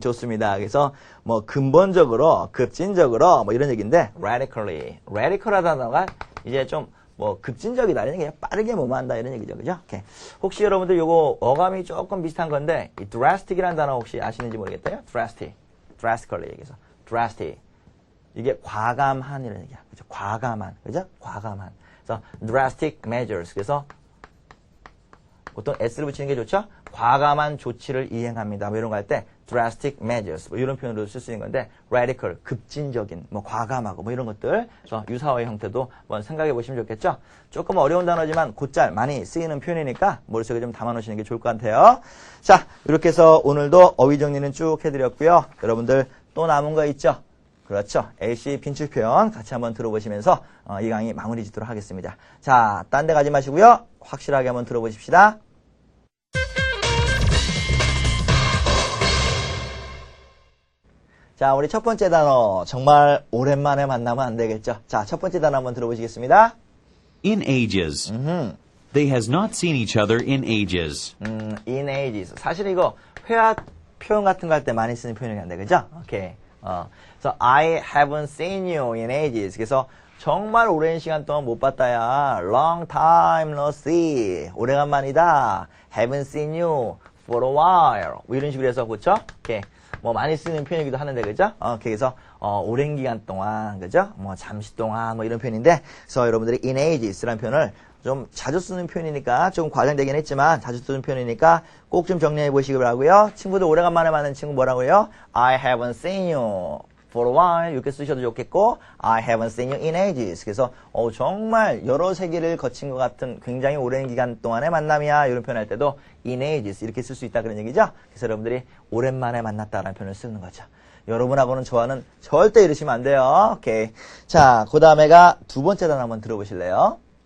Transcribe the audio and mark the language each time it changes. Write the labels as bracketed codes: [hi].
[ko] 좋습니다. 그래서 뭐 근본적으로, 급진적으로 뭐 이런 얘기인데 radically, radical하다는 단어가 이제 좀 뭐 급진적이다 이런 얘기예요. 빠르게 뭐뭐한다 이런 얘기죠. 그죠? 오케이. 혹시 여러분들 요거 어감이 조금 비슷한 건데 이 drastic이라는 단어 혹시 아시는지 모르겠어요? [en] drastically 얘기해서 drastic. [ko] 이게 과감한 이런 얘기야. 그죠? 과감한. 그죠? 과감한. [en] 그래서 drastic measures. [ko] 그래서 보통 S를 붙이는 게 좋죠? 과감한 조치를 이행합니다. 뭐 이런 거 할 때 drastic measures 뭐 이런 표현으로 쓸 수 있는 건데 radical, 급진적인, 뭐 과감하고 뭐 이런 것들 그래서 유사어의 형태도 한번 생각해 보시면 좋겠죠? 조금 어려운 단어지만 곧잘 많이 쓰이는 표현이니까 머릿속에 좀 담아 놓으시는 게 좋을 것 같아요. 자, 이렇게 해서 오늘도 어휘 정리는 쭉 해드렸고요. 여러분들 또 남은 거 있죠? 그렇죠. AC 빈출 표현 같이 한번 들어보시면서 이 강의 마무리 짓도록 하겠습니다. 자, 딴 데 가지 마시고요. 확실하게 한번 들어보십시다. 자, 우리 첫 번째 단어 정말 오랜만에 만나면 안 되겠죠. 자, 첫 번째 단어 한번 들어보시겠습니다. [en] in ages. They has not seen each other in ages. in ages. [ko] 사실 이거 회화 표현 같은 거 할 때 많이 쓰는 표현인데, 그죠? 오케이. 그래서 [en] I haven't seen you in ages. [ko] 그래서 정말 오랜 시간 동안 못 봤다야. [en] Long time no see. [ko] 오래간만이다. [en] Haven't seen you for a while. [ko] 뭐 이런 식으로 해서, 그쵸? 오케이. 뭐 많이 쓰는 표현이기도 하는데, 그죠? 그래서 오랜 기간 동안, 그죠? 뭐 잠시 동안 뭐 이런 표현인데, 그래서 여러분들이 in ages라는 표현을 좀 자주 쓰는 표현이니까 좀 과장되긴 했지만 자주 쓰는 표현이니까 꼭 좀 정리해 보시기 바라고요. 친구들 오래간만에 만난 친구 뭐라고요? [en] I haven't seen you for a while [ko] 이렇게 쓰셔도 좋겠고 [en] I haven't seen you in ages. [ko] 그래서 정말 여러 세기를 거친 것 같은 굉장히 오랜 기간 동안의 만남이야 이런 표현할 때도 in ages 이렇게 쓸 수 있다 그런 얘기죠. 그래서 여러분들이 오랜만에 만났다라는 표현을 쓰는 거죠. 여러분하고는 저와는 절대 이러시면 안 돼요. 오케이. 자, 그 다음에가 두 번째 단어 한번 들어보실래요?